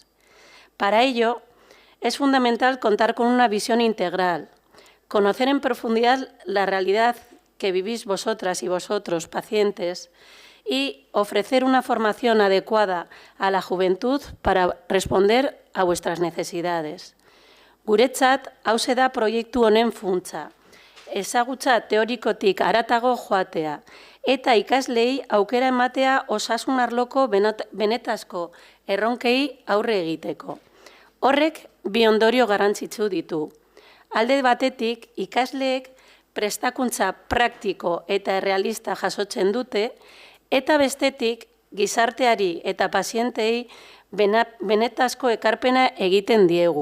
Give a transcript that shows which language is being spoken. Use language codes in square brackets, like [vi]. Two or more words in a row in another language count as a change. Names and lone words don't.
[es] Para ello, es fundamental contar con una visión integral, conocer en profundidad la realidad que vivís vosotras y vosotros, pacientes, y ofrecer una formación adecuada a la juventud para responder a vuestras necesidades. [eu] Guretzat, hauxe da proiektu honen funtsa, ezagutza teorikotik haratago joatea, eta ikaslei aukera ematea osasun arloko benetazko erronkei aurre egiteko. Horrek bi ondorio garrantzitsu ditu. Alde batetik, ikasleek prestakuntza praktiko eta errealista jasotzen dute, eta bestetik, gizarteari eta pazientei benetazko ekarpena egiten diegu.